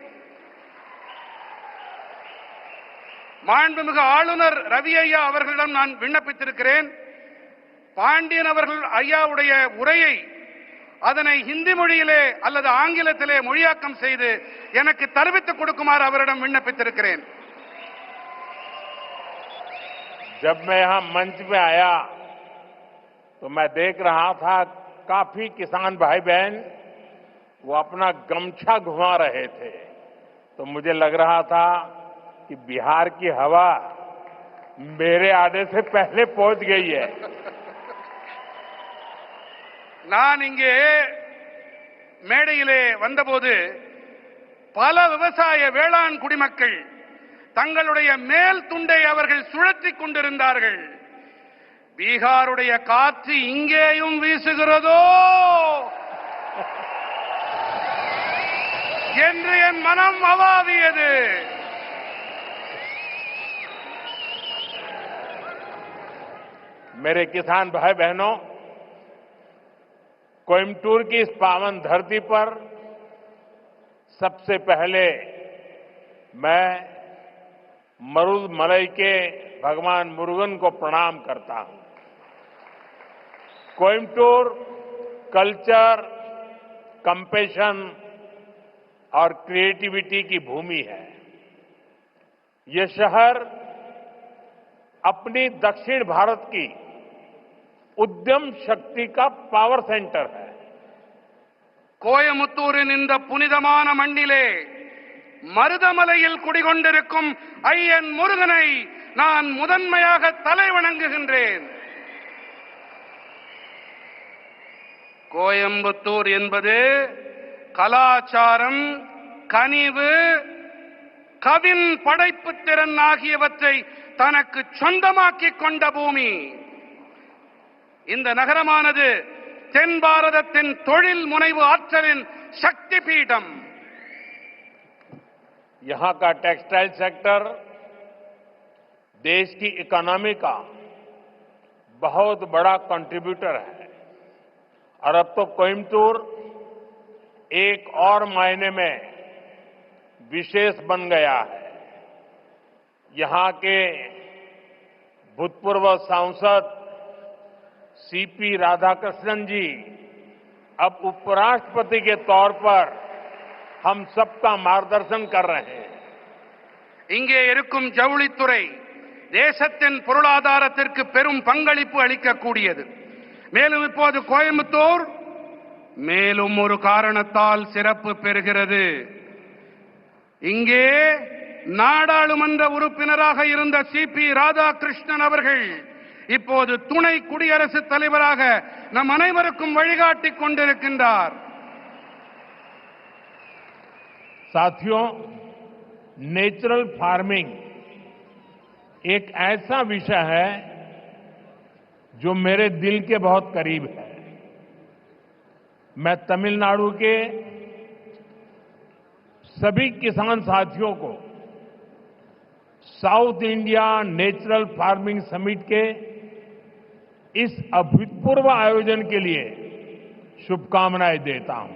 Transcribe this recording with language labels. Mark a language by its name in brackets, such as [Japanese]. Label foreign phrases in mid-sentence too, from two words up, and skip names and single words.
[Tamil] மாண்புமிகு ஆளுநர் ரவி ஐயா அவர்களிடம் நான் விண்ணப்பித்திருக்கிறேன். பாண்டியன் அவர்கள் ஐயாவுடைய உரையை அதனை ஹிந்தி மொழியிலே அல்லது ஆங்கிலத்திலே மொழியாக்கம் செய்து எனக்கு தெரிவித்துக் கொடுக்குமாறு அவரிடம் விண்ணப்பித்திருக்கிறேன். [Hindi] जब मैं यहां मंच पे आया तो मैं देख रहा था काफी किसान भाई बहन वो अपना गमछा घुमा रहे थे, तो मुझे लग रहा था कि बिहार की हवा मेरे आने से पहले पहुंच गई है। [Tamil] நான் இங்கே மேடையிலே வந்தபோது பல விவசாய வேளாண் குடிமக்கள் தங்களுடைய மேல் துண்டை அவர்கள் சுழற்றிக் கொண்டிருந்தார்கள். பீகாருடைய காற்று இங்கேயும் வீசுகிறதோ என்று என் மனம் அவாவியது. [Hindi] मेरे किसान भाई बहनों, कोयम्बटूर की इस पावन धरती पर सबसे पहले मैं मरुदमलई के भगवान मुरुगन को प्रणाम करता हूं। कोयम्बटूर [English] culture, compassion [Hindi] और क्रिएटिविटी की भूमि है। ये शहर अपनी दक्षिण भारत की उद्यम शक्ति का [English] power centre [Hindi] है। [Tamil] கோயமுத்தூரின் இந்த புனிதமான மண்ணிலே மருதமலையில் குடிகொண்டிருக்கும் ஐயன் முருகனை நான் முதன்மையாக தலைவணங்குகின்றேன். கோயம்புத்தூர் என்பது கலாச்சாரம், கனிவு, கவின் படைப்பு திறன் ஆகியவற்றை தனக்கு சொந்தமாக்கிக் கொண்ட பூமி. இந்த நகரமானது தென் பாரதத்தின் தொழில் முனைவு ஆற்றலின் சக்தி பீடம். [Hindi] यहां का [English] textile sector [Hindi] देश की इकोनॉमी का बहुत बड़ा कंट्रीब्यूटर है और अब तो कोयम्बटूर एक और मायने में विशेष बन गया है। यहां के भूतपूर्व सांसद सीपी राधाकृष्णन जी अब उपराष्ट्रपति के तौर पर हम सबका मार्गदर्शन कर रहे हैं. [Tamil] இங்கே இருக்கும் ஜவுளித்துறை தேசத்தின் பொருளாதாரத்திற்கு பெரும் பங்களிப்பு அளிக்கக்கூடியது. மேலும் இப்போது கோயம்புத்தூர் மேலும் ஒரு காரணத்தால் சிறப்பு பெறுகிறது. இங்கே நாடாளுமன்ற உறுப்பினராக இருந்த சிபி ராதாகிருஷ்ணன் அவர்கள் இப்போது துணை குடியரசுத் தலைவராக நம் அனைவருக்கும் வழிகாட்டிக் கொண்டிருக்கின்றார். [Hindi] साथियों, [English] natural farming [Hindi] एक ऐसा विषय है जो मेरे दिल के बहुत करीब है. मैं तमिलनाडु के सभी किसान साथियों को साउथ इंडिया नेचुरल फार्मिंग समिट के इस अभूतपूर्व आयोजन के लिए शुभकामनाएं देता हूं.